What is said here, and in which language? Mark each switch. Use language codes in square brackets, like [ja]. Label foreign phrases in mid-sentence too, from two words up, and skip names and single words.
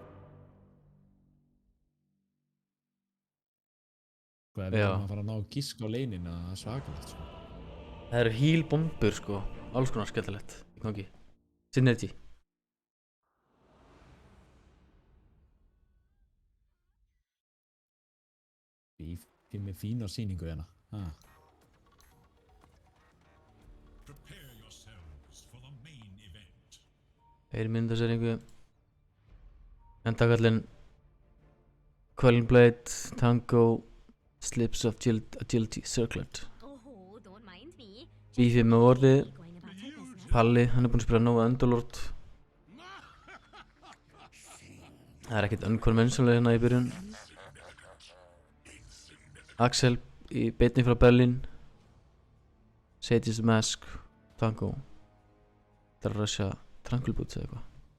[is] Sko ef við erum að fara að ná að giska á leinina, það er svakalegt sko. Það eru heal bombur sko, alls konar skemmtilegt í gangi. Synergy. Við með fína sýningu hérna. [en] Prepare yourselves for the main event. [is] Myndarseringu. Endakallinn Quelling Blade, Tango, Slips of Agility, Circlet. [en] Oh, don't mind me. [is] Beefy með orðið. [en] Going about her business. [is] Palli, hann er búinn að spila Nova Underlord. Það er ekkert unconventional hérna í byrjun. Axel í beinni frá Berlin. Sage's Mask, Tango. Það er að rusha Tranquil Boots eða eitthvað.